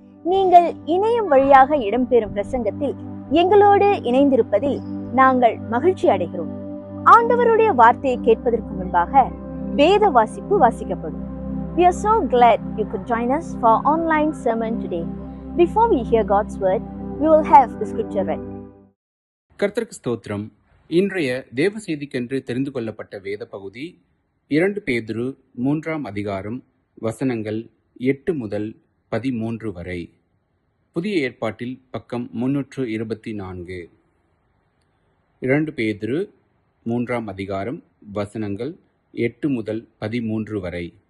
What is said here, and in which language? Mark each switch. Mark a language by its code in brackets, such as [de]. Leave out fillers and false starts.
[ta] நீங்கள் இணையம் வழியாக இடம்பெறும் பிரசங்கத்தில் எங்களோடு இணைந்திருப்பதில் நாங்கள் மகிழ்ச்சி அடைகிறோம். ஆண்டவருடைய வார்த்தையை கேட்பதற்கு முன்பாக வேத வாசிப்பு வாசிக்கப்படும். [en] We are so glad you could join us for online sermon today. Before we hear God's word, we will have the scripture read. [ta] கர்த்தருக்கு ஸ்தோத்திரம். இன்றைய தேவ செய்திக்கென்று தெரிந்து கொள்ளப்பட்ட வேத பகுதி 2 பேதுரு 3ஆம் அதிகாரம் வசனங்கள் 8 முதல் 13 வரை. புதிய ஏற்பாட்டில் பக்கம் 324. 2 பேதுரு 3ஆம் அதிகாரம் வசனங்கள் 8 முதல் 13 வரை.